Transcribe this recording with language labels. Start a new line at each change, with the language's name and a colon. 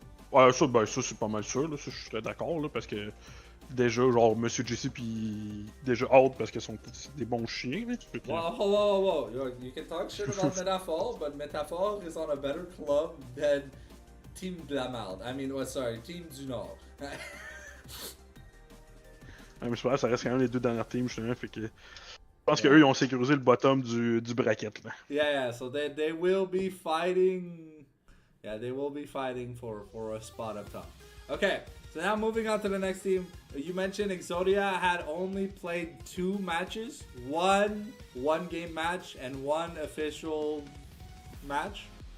French: Ouais, ça c'est pas mal sûr, là, ça, je suis d'accord, là, parce que déjà, genre, Monsieur JC pis déjà out parce qu'ils sont des bons chiens. Là, que...
English: Whoa. You can talk shit about Metaphor, but Metaphor is on a better club than Team Blamald. I mean, Team du Nord.
French: Mais je pense que ça reste quand même les 2 dernières teams, justement, fait que... Je pense qu'eux, ils ont sécurisé le bottom du bracket, là.
English: Yeah, so they will be fighting... Yeah, they will be fighting for a spot up top. Okay, so now moving on to the next team. You mentioned Exodia had only played 2 matches. One game match and 1 official match,